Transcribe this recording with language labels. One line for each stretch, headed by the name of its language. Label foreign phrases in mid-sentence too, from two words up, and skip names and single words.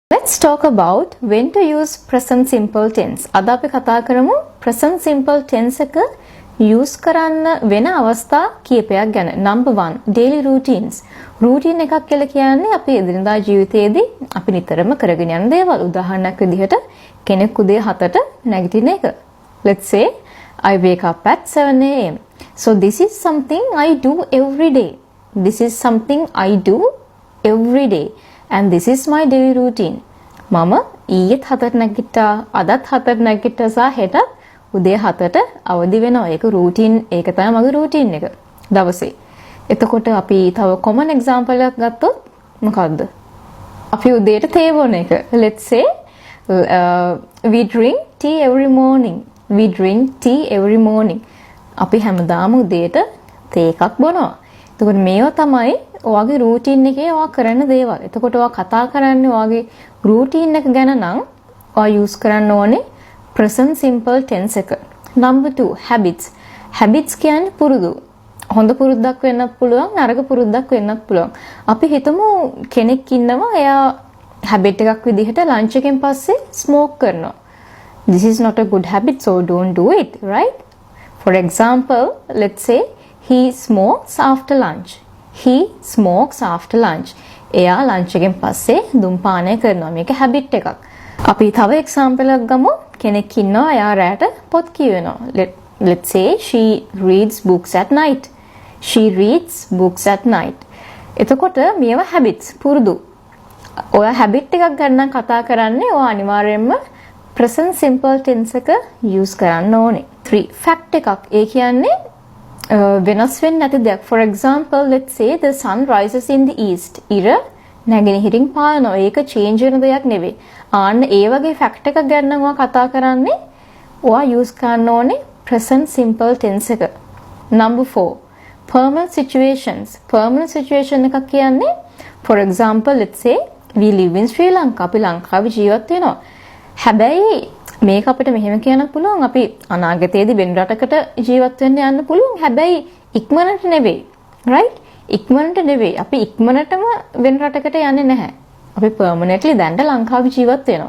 English: Let's talk about when to use present simple tense.
Sinhala: අද අපි කතා කරමු
English: present simple tense
Sinhala: එක use කරන්න වෙන අවස්ථා කීපයක් ගැන.
English: Number 1, daily routines.
Sinhala: routine එකක් කියලා කියන්නේ අපි එදිනදා ජීවිතයේදී අපි නිතරම කරගෙන යන දේවල්. උදාහරණයක් විදිහට කෙනෙක් උදේ 7ට නැගිටින එක.
English: Let's say I wake up at 7 a.m. So this is something I do every day. This is something I do every day. And this is my daily routine.
Sinhala: මම ඊයේත් 7ට නැගිට්ටා, අදත් 7ට නැගිට්ටා සහ හෙටත් උදේ 7ට අවදි වෙනවා. ඒක routine, ඒක තමයි මගේ routine එක දවසේ. එතකොට අපි තව
English: common example
Sinhala: එකක් ගත්තොත් මොකද්ද? අපි උදේට තේ බොන එක.
English: Let's say we drink tea every morning. We drink tea every morning.
Sinhala: අපි හැමදාම උදේට තේ එකක් බොනවා. එතකොට මේවා තමයි ඔයාගේ routine එකේ ඔයා කරන දේවල්. එතකොට ඔයා කතා කරන්නේ ඔයාගේ routine එක ගැන නම් ඔයා use කරන්න ඕනේ
English: present simple tense
Sinhala: එක.
English: Number 2, habits. Habits
Sinhala: කියන්නේ පුරුදු. හොඳ පුරුද්දක් වෙන්නත් පුළුවන්, නරක පුරුද්දක් වෙන්නත් පුළුවන්. අපි හිතමු කෙනෙක් ඉන්නවා එයා habit එකක් විදිහට lunch එකෙන් පස්සේ smoke කරනවා.
English: This is not a good habit, so don't do it, right? For example, let's say he smokes after lunch. He smokes after lunch.
Sinhala: එයා lunch එකෙන් පස්සේ දුම්පානය කරනවා. මේක habit එකක්. අපි තව example එකක් ගමු. කෙනෙක් ඉන්නවා එයා රැට පොත් කියවනවා. Let's say she reads books at night. She reads books at night. එතකොට මේවා habits, පුරුදු. ඔයා habit එකක් ගන්න කතා කරන්නේ ඔයා අනිවාර්යයෙන්ම
English: present simple tense
Sinhala: එක use කරන්න ඕනේ. 3, fact එකක්. ඒ කියන්නේ වෙනස් වෙන්නේ නැති දෙයක්.
English: For example, let's say the sun rises in the east.
Sinhala: ඉර නැගෙනහිරින් පායනවා. ඒක change වෙන දෙයක් නෙවෙයි. ආන්න ඒ වගේ fact එකක් ගැන නම් ඔයා කතා කරන්නේ ඔයා use කරන්න ඕනේ
English: present simple tense
Sinhala: එක.
English: Number 4, permanent situations. Permanent situation
Sinhala: එකක් කියන්නේ
English: for example, let's say we live in Sri Lanka.
Sinhala: අපි ලංකාවේ ජීවත් වෙනවා. හැබැයි මේක අපිට මෙහෙම කියන්න පුළුවන් අපි අනාගතයේදී වෙන රටකට ජීවත් වෙන්න යන්න පුළුවන්. හැබැයි ඉක්මනට නෙවෙයි. right? ඉක්මනට නෙවෙයි. අපි ඉක්මනටම වෙන රටකට යන්නේ නැහැ. අපි permanently දැන්ට ලංකාවේ ජීවත් වෙනවා.